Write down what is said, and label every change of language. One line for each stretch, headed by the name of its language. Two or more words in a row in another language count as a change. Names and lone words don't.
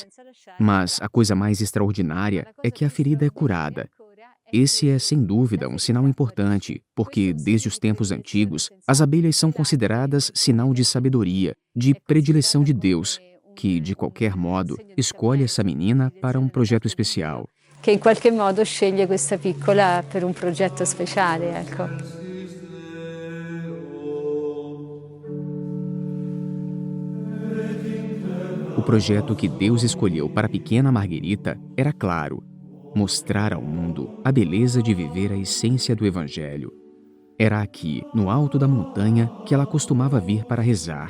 Portuguese: Mas a coisa mais extraordinária é que a ferida é curada. Esse é, sem dúvida, um sinal importante, porque, desde os tempos antigos, as abelhas são consideradas sinal de sabedoria, de predileção de Deus, que, de qualquer modo, escolhe essa menina para um projeto especial.
Italian: Che in qualche modo sceglie questa piccola per un progetto speciale, ecco.
Portuguese: O projeto que Deus escolheu para a pequena Margherita era claro: mostrar ao mundo a beleza de viver a essência do Evangelho. Era aqui, no alto da montanha, que ela costumava vir para rezar.